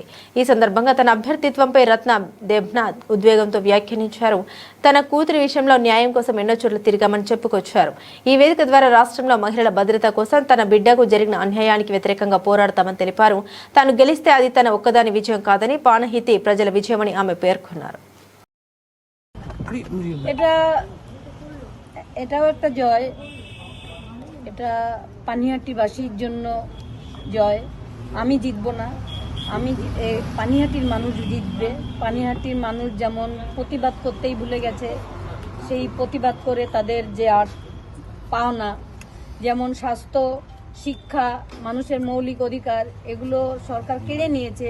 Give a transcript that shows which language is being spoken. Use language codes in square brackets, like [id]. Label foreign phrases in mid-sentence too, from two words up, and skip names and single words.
[te] ఈ సందర్భంగా తన అభ్యర్థిత్వంపై రత్న దేబ్నాథ్ ఉద్వేగంతో వ్యాఖ్యానించారు. తన కూతురి విషయంలో న్యాయం కోసం ఎన్నో చోట్ల తిరిగామని చెప్పుకొచ్చారు. ఈ వేదిక ద్వారా రాష్ట్రంలో మహిళల భద్రత కోసం, తన బిడ్డకు జరిగిన అన్యాయానికి వ్యతిరేకంగా పోరాడతామని తెలిపారు. తాను గెలిస్తే అది తన ఒక్కదాని విజయం కాదని, పానహితి ప్రజల విజయమని ఆమె పేర్కొన్నారు. [bn] এটাও একটা জয়, এটা পানিহাটিবাসীর জন্য জয়. আমি জিতব না, আমি পানিহাটির মানুষ জিতবে. পানিহাটির মানুষ যেমন প্রতিবাদ করতেই ভুলে গেছে, সেই প্রতিবাদ করে তাদের যে আর পাওনা, যেমন স্বাস্থ্য, শিক্ষা, মানুষের মৌলিক অধিকার, এগুলো সরকার কেড়ে নিয়েছে.